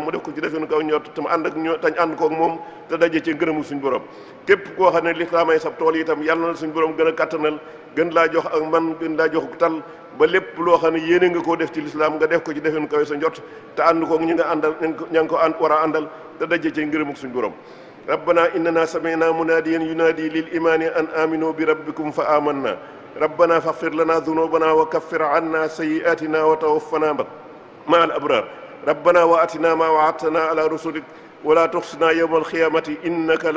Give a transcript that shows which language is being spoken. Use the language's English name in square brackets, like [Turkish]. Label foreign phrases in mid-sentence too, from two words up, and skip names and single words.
[Wolof] mu def ko ci defenu koy njort te mu ànd ak tañ ànd koog moom te daje ci ngërëmu suñ borom képp koo xam ne lislaam ay sab tool itam yàlla na suñ borom gën a kàttanal gën laa jox ak man gën laa jox tal ba lépp loo xam ne yéene nga koo def ci lislaam nga def ko ci defenu koy sa njort te ànd koog ñi nga àndal ña ngi ko war a àndal te daje ci ngërëmu suñ borom [Arabic] ربنا إننا سمعنا مناديا ينادي للإيمان أن آمنوا بربكم فآمنا ربنا فاغفر لنا ذنوبنا وكفر عنا سيئاتنا وتوفنا مع الأبرار ربنا وآتنا ما وعدتنا على رسلك ولا تخزنا يوم القيامة إنك لا